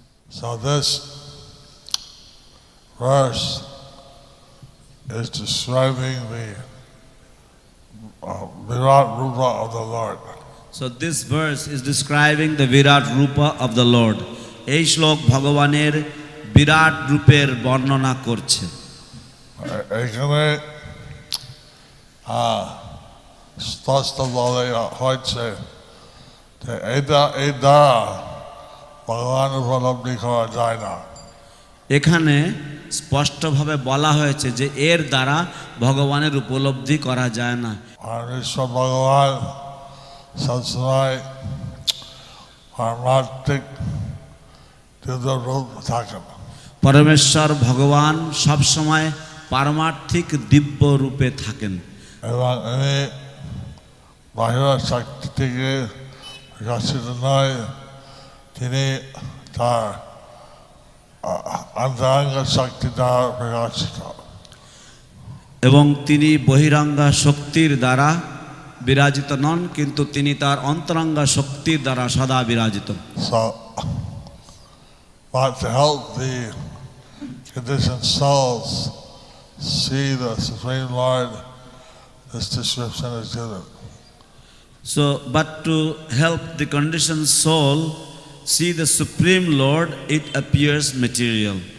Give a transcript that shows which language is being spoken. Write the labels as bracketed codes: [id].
[en] So this verse is describing the Virat Rupa of the Lord. So this verse is describing the Virat Rupa of the Lord. [bn] এই শ্লোক ভগবানের বিরাট রূপের বর্ণনা করছে। এখানে স্পষ্ট বলে হয়েছে যে এই দ্বারা ভগবান উপলব্ধি করা যায় না। এখানে স্পষ্টভাবে বলা হয়েছে যে এর দ্বারা ভগবানের উপলব্ধি করা যায় না। আর ঈশ্বর ভগবান সবসময় পারমার্থিক রূপ থাকেন। পরমেশ্বর ভগবান সবসময় পারমার্থিক দিব্য রূপে থাকেন এবং ইনি বাহিরের শক্তি থেকে প্রকাশিত নয়, তিনি তার অন্তরঙ্গ শক্তি দ্বারা প্রকাশিত। এবং তিনি বহিরাঙ্গা শক্তির দ্বারা বিরাজিত নন, কিন্তু তিনি তার অন্তরঙ্গা শক্তির দ্বারা সদা বিরাজিত। [en] So, but to help the conditioned souls see the Supreme Lord, this description is given. So, but to help the conditioned soul see the Supreme Lord, it appears material.